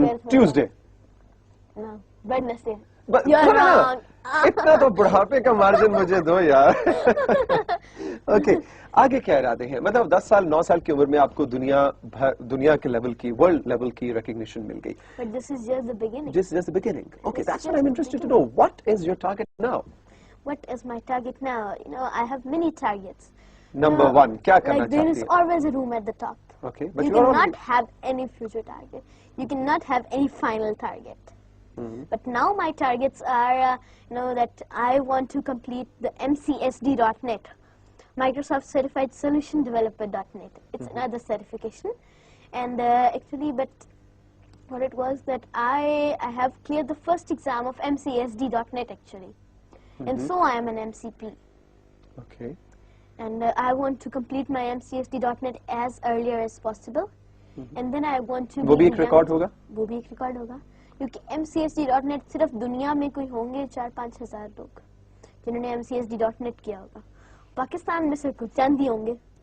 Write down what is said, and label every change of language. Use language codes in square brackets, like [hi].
[en] Tuesday. Wednesday. [ur] اتنا تو بڑھاپے کا مارجن مجھے دو یار. اوکے, آگے کیا ارادے ہیں؟ مطلب 10 سال 9 سال کی عمر میں آپ کو دنیا کے لیول کی, ورلڈ لیول کی ریکگنیشن مل گئی. [en] But this is just the beginning. This is just the beginning. Okay, that's what I'm interested to know. What is your target now? What is my target now? I have many targets. [ur] Number 1, کیا کرنا چاہتی ہیں? [en] There is always a room at the top. Okay, but you cannot have any future target. You cannot have any final target. But now my targets are, that I want to complete the MCSD.net, Microsoft Certified Solution Developer.net. It's another certification. And actually, but what it was that I have cleared the first exam of MCSD.net actually. And so I am an MCP. Okay. And I want to complete my MCSD.net as earlier as possible. And then I want to... [ur] وہ بھی ایک record ہوگا؟ وہ بھی ایک record ہوگا. کیونکہ MCSD.net صرف دنیا میں کوئی ہوں گے 4-5 ہزار لوگ جنہوں نے MCSD.net کیا ہوگا. پاکستان میں سے کچھ چند ہی ہوں گے.